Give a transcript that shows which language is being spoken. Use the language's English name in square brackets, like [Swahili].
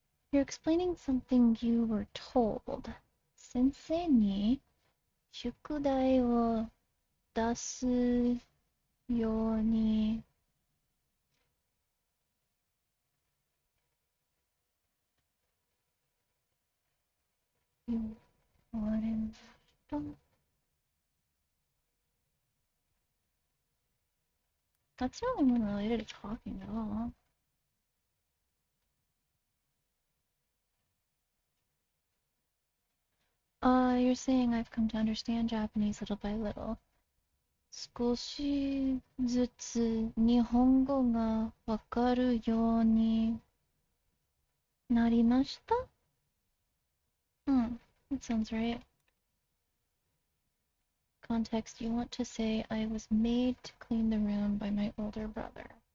[English] You're explaining something you were told. [Japanese] 先生に宿題を出すように言われました。 [English] That's the only one related to talking at all. You're saying I've come to understand Japanese little by little. [Japanese] 少しずつ日本語がわかるようになりました? [English] That sounds right. Context, you want to say I was made to clean the room by my older brother.